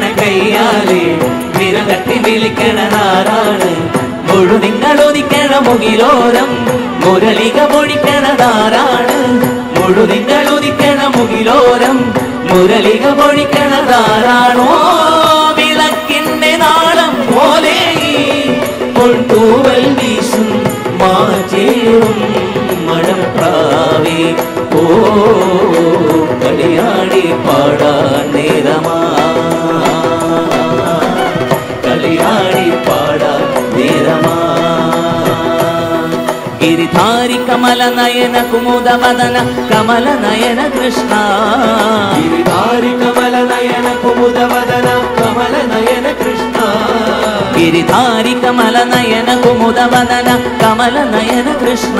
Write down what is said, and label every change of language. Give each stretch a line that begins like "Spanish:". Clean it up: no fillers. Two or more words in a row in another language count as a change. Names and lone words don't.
Malayalam: കയ്യാലെ വിരൽ തട്ടി വിളിക്കണതാരാണ് മുഴുതിങ്കളുദിക്കണ മുകിലോരം മുരളിക പൊഴിക്കണതാരാണ് മുഴുതിങ്കളുദിക്കണ മുകിലോരം മുരളിക പൊഴിക്കണതാരാണോ വിളക്കിന്റെ നാളം പോലെ പൊൾത്തൂവൽ വീശും മാചേറും മഴപ്രാവേ ഓ കളിയാടി പാടാൻ നേരമാ കളിയാടി പാടാൻ നേരമാ
Hindi: गिरिधारी कमल नयन कुमुद वदन कमल नयन कृष्ण गिरिधारी कमल नयन कुमुद वदन कमल नयन कृष्ण गिरिधारी कमल नयन कुमुद वदन कमल नयन कृष्ण